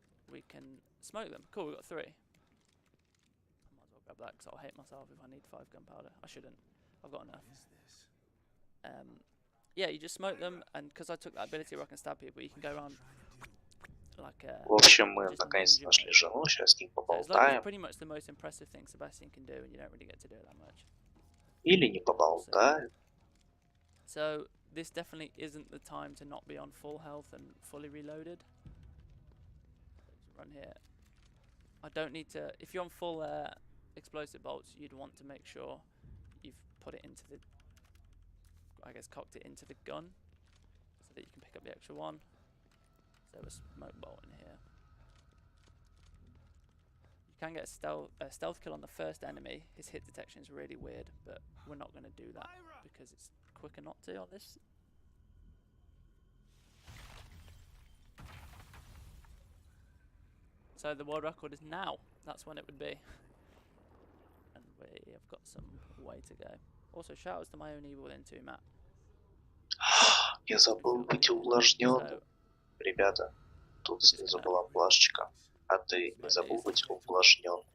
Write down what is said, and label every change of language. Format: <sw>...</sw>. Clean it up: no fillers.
<en>We can smoke them. Cool, we got 3. I might as well grab that because I'll hate myself if I need 5 gunpowder. I shouldn't. I've got enough. Yeah, you just smoke them, and because I took that ability where I can stab people, you can go around like</en> <ru>В общем, мы наконец нашли жену, сейчас с ним поболтаем.</ru> <en>It's pretty much the most impressive thing Sebastian can do, and you don't really get to do it that much.</en> <ru>Или не поболтаем.</ru> <en>So this definitely isn't the time to not be on full health and fully reloaded. Run here. I don't need to. If you're on full explosive bolts, you'd want to make sure you've put it into the. I guess cocked it into the gun, so that you can pick up the extra one. So a smoke bolt in here. You can get a stealth kill on the first enemy. His hit detection is really weird, but we're not going to do that because it's quicker not to on this. So the world record is now. That's when it would be. And we have got some way to go. Also, shout outs to my own evil within 2, Matt.</en> <ru>Я забыл быть увлажненным. Ребята, тут снизу была плашечка, а ты не забыл быть увлажнен.</ru>